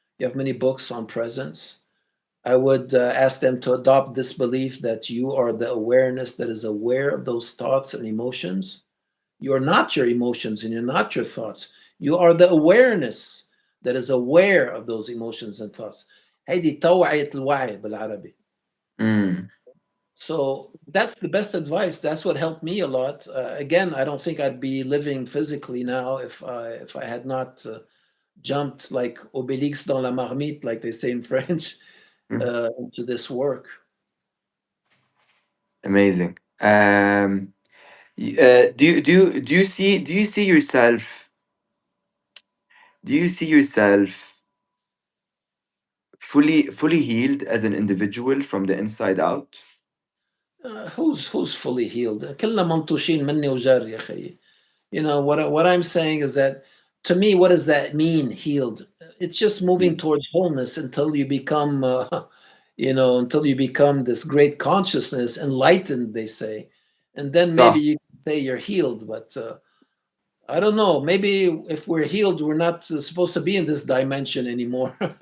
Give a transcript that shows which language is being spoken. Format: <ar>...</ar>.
<en>You have many books on presence. I would ask them to adopt this belief that you are the awareness that is aware of those thoughts and emotions. You are not your emotions and you're not your thoughts. You are the awareness that is aware of those emotions and thoughts.</en> <ar>هيدي توعية الوعي بالعربي. Mm,</ar> <en>So that's the best advice. That's what helped me a lot. Again, I don't think I'd be living physically now if I had not jumped like Obélix</en> <fr>dans la marmite,</fr> <en>like they say in French, mm, into this work. amazing. Do you see yourself, do you see yourself fully healed as an individual from the inside out? who's fully healed?</en> <ar>كلنا منطوشين مني وجار يا أخي.</ar> <en>You know what I'm saying is that, to me, what does that mean, healed? It's just moving towards wholeness until you become until you become this great consciousness, enlightened, they say, and then maybe</en> <ar>صح.</ar> <en>you can say you're healed. But I don't know, maybe if we're healed, we're not supposed to be in this dimension anymore.</en>